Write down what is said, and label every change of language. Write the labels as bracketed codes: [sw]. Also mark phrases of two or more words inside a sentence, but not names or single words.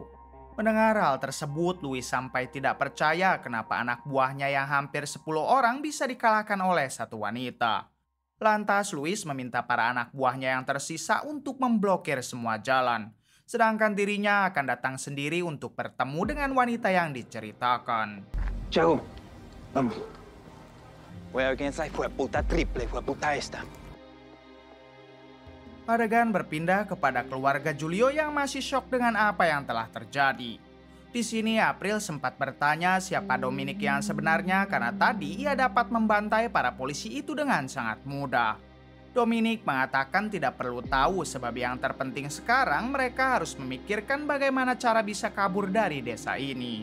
[id] Mendengar hal tersebut, Luis sampai tidak percaya kenapa anak buahnya yang hampir 10 orang bisa dikalahkan oleh satu wanita. Lantas Luis meminta para anak buahnya yang tersisa untuk memblokir semua jalan. Sedangkan dirinya akan datang sendiri untuk bertemu dengan wanita yang diceritakan. [es] Chago, vamos. Voy a ver quién es esa hijueputa triple, hijueputa esta. [id] Adegan berpindah kepada keluarga Giulio yang masih syok dengan apa yang telah terjadi. Di sini April sempat bertanya siapa Dominic yang sebenarnya karena tadi ia dapat membantai para polisi itu dengan sangat mudah. Dominic mengatakan tidak perlu tahu sebab yang terpenting sekarang mereka harus memikirkan bagaimana cara bisa kabur dari desa ini.